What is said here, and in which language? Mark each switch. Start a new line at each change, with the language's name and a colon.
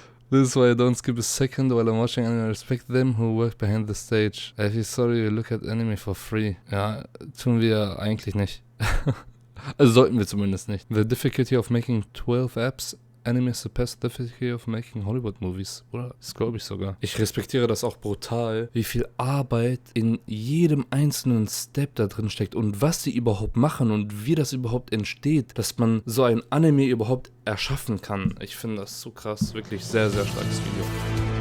English: This is why I don't skip a second while I'm watching anime. I respect them who work behind the stage. I feel sorry you look at anime for free.
German: Ja, tun wir eigentlich nicht. Also sollten wir zumindest nicht.
English: The difficulty of making 12 apps Anime surpass the difficulty of making Hollywood movies.
German: Oder? Das glaube ich sogar. Ich respektiere das auch brutal, wie viel Arbeit in jedem einzelnen Step da drin steckt und was die überhaupt machen und wie das überhaupt entsteht, dass man so ein Anime überhaupt erschaffen kann. Ich finde das so krass. Wirklich sehr, sehr starkes Video.